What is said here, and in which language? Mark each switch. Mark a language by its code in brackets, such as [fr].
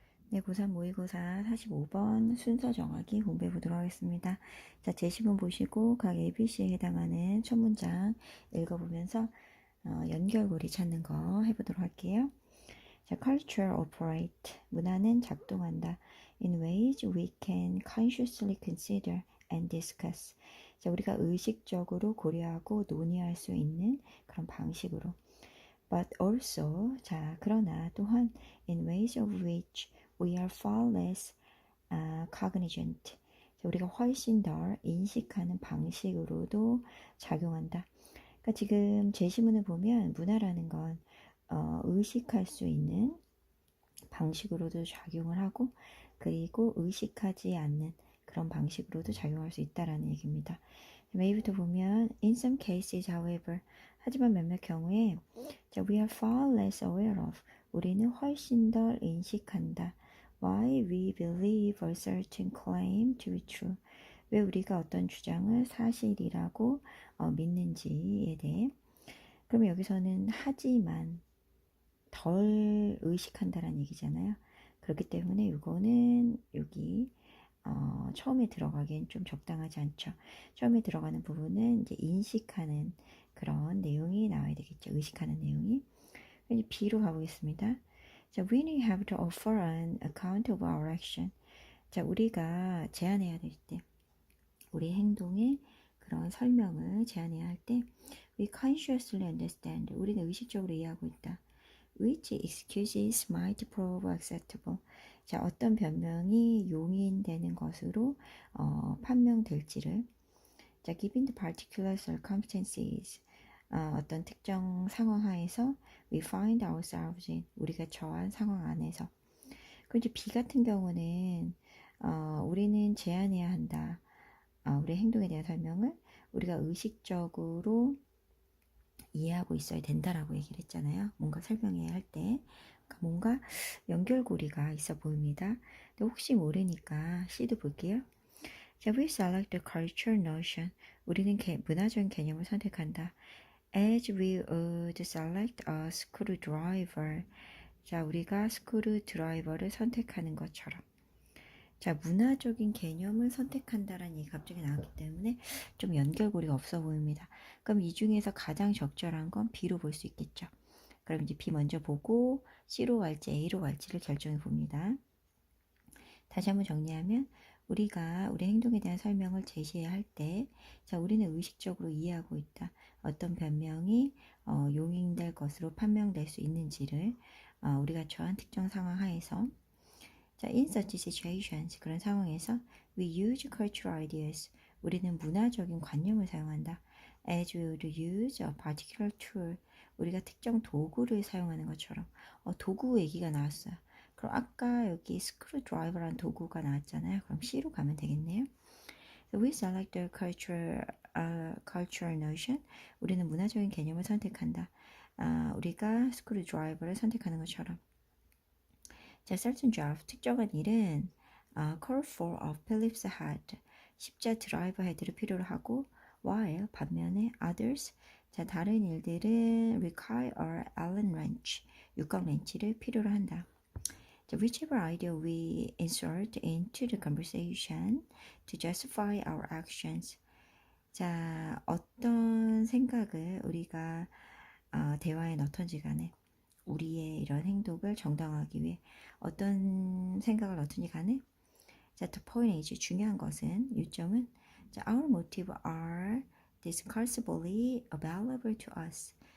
[ko] 네, 고3 모의고사 45번 순서 정하기 공부해 보도록 하겠습니다. 자, 제시문 보시고 각 ABC에 해당하는 첫 문장 읽어보면서 연결고리 찾는 거 해보도록 할게요. 자, [en] culture operate, [ko] 문화는 작동한다. [en] In ways we can consciously consider and discuss. [ko] 자, 우리가 의식적으로 고려하고 논의할 수 있는 그런 방식으로. [en] But also, [ko] 자, 그러나 또한 [en] in ways of which we are far less cognizant. [ko] 자, 우리가 훨씬 더 인식하는 방식으로도 작용한다. 그러니까 지금 제시문을 보면 문화라는 건 의식할 수 있는 방식으로도 작용을 하고 그리고 의식하지 않는 그런 방식으로도 작용할 수 있다라는 얘기입니다. A부터 보면 [en] in some cases, however, [ko] 하지만 몇몇 경우에 [en] we are far less aware of, [ko] 우리는 훨씬 덜 인식한다. [en] Why we believe a certain claim to be true, [ko] 왜 우리가 어떤 주장을 사실이라고 믿는지에 대해. 그러면 여기서는 하지만 덜 의식한다라는 얘기잖아요. 그렇기 때문에 이거는 여기 처음에 들어가기엔 좀 적당하지 않죠. 처음에 들어가는 부분은 이제 인식하는 그런 내용이 나와야 되겠죠. 의식하는 내용이. 이제 B로 가보겠습니다. [en] 자, we have to offer an account of our action. [ko] 자, 우리가 제안해야 될 때, 우리 행동의 그런 설명을 제안해야 할 때, [en] we consciously understand. [ko] 우리는 의식적으로 이해하고 있다. [en] Which excuses might prove acceptable. [ko] 자, 어떤 변명이 용인되는 것으로 판명될지를. 자, [en] given the particular circumstances, [ko] 어떤 특정 상황 하에서 [en] we find ourselves in, [ko] 우리가 처한 상황 안에서. 그리고 이제 B 같은 경우는 우리는 제안해야 한다. 우리 행동에 대한 설명을 우리가 의식적으로 이해하고 있어야 된다라고 얘기를 했잖아요. 뭔가 설명해야 할 때. 그러니까 뭔가 연결고리가 있어 보입니다. 근데 혹시 모르니까 C도 볼게요. 자, we select the cultural notion. 우리는 문화적인 개념을 선택한다. As we would select a screwdriver. 자, 우리가 스크루드라이버를 선택하는 것처럼. 자, 문화적인 개념을 선택한다라는 얘기가 갑자기 나왔기 때문에 좀 연결고리가 없어 보입니다. 그럼 이 중에서 가장 적절한 건 B로 볼 수 있겠죠. 그럼 이제 B 먼저 보고 C로 갈지 A로 갈지를 결정해 봅니다. 다시 한번 정리하면 우리가 우리 행동에 대한 설명을 제시해야 할 때, 자, 우리는 의식적으로 이해하고 있다. 어떤 변명이 용인될 것으로 판명될 수 있는지를 우리가 처한 특정 상황 하에서, 자, [en] in such situations, [ko] 그런 상황에서 [en] we use cultural ideas, [ko] 우리는 문화적인 관념을 사용한다. [en] as we would use a particular tool, [ko] 우리가 특정 도구를 사용하는 것처럼. 도구 얘기가 나왔어요. 그럼 아까 여기 스크루드라이버라는 도구가 나왔잖아요. 그럼 C로 가면 되겠네요. [en] So we select the cultural notion, [ko] 우리는 문화적인 개념을 선택한다. 우리가 스크루드라이버를 선택하는 것처럼. 자, [en] certain job, [ko] 특정한 일은 [en] call for a Phillips head, [ko] 십자 드라이버 헤드를 필요로 하고, [en] while [ko] 반면에 [en] others, [ko] 자, 다른 일들은 [en] require a Allen wrench, [ko] 육각 렌치를 필요로 한다. [en] 자, whichever idea we insert into the conversation to justify our actions. [ko] 자, 어떤 생각을 우리가 대화에 넣던지 간에 우리의 이런 행동을 정당화하기 위해 어떤 생각을 넣든지 간에, 자, [en] the point is, [ko] 중요한 것은, 요점은, 자, [en] our motive are discursively available to us.